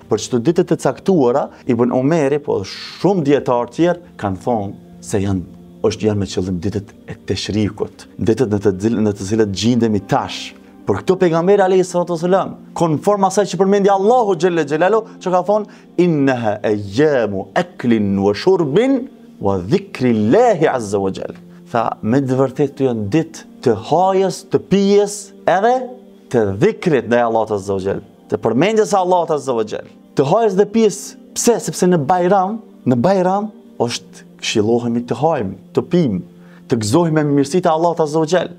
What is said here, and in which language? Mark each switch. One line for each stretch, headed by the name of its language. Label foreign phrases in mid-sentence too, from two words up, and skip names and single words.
Albanian: Për çdo ditët e caktuara, Ibn Omeri, po shumë dietar tjerë kanë thonë se janë me qëllim ditët e Teshrikut, ditët në të cilat gjendemi tash. Për këto pejgamberi
Arabic: عليه الصلاة والسلام,
Albanian: konform asaj që përmendi Allahu
Arabic: جل جلاله,
Albanian: që ka thonë
Arabic: إنها أيام أكل وشرب وذكر الله عز وجل.
Albanian: Tha me të vërtetë këto janë ditë të hajës, të pijes, edhe të dhikrit ndaj Allahut
Arabic: عز وجل,
Albanian: të përmendjes së Allahut
Arabic: عز وجل,
Albanian: të hajës dhe pijes. Pse? Sepse në Bajram është këshillohemi të hajmë, të pimë, të gëzohemi me mirësitë e Allahut
Arabic: عز وجل.